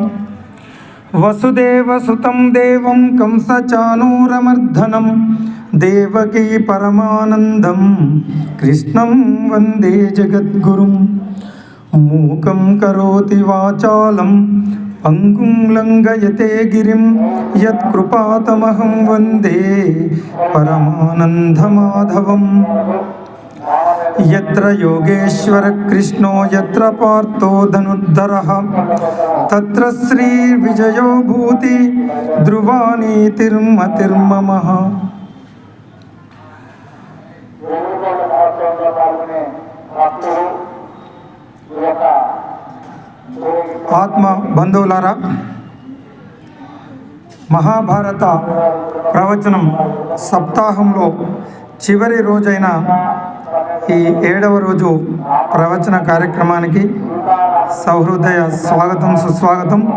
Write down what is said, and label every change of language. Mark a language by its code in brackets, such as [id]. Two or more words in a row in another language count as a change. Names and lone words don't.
[sa] वसुदेवसुतं देवं कंसचाणूरमर्दनं देवकी परमानन्दं कृष्णं वन्दे जगद्गुरुं मूकं करोति वाचालं अंगुं लंघयते गिरिं यत्कृपातमहं वन्दे परमानन्दमाधवम् यत्र योगेश्वर कृष्णो यत्र पार्थो धनुर्धरः तत्र श्रीविजयो भूति ध्रुवानीतिर्मतिर्ममः। [te] ఆత్మ బంధువులారా, మహాభారత ప్రవచనం సప్తాహంలో చివరి రోజైన ఈ 7వ రోజు ప్రవచన కార్యక్రమానికి సహృదయ స్వాగతం సుస్వాగతం.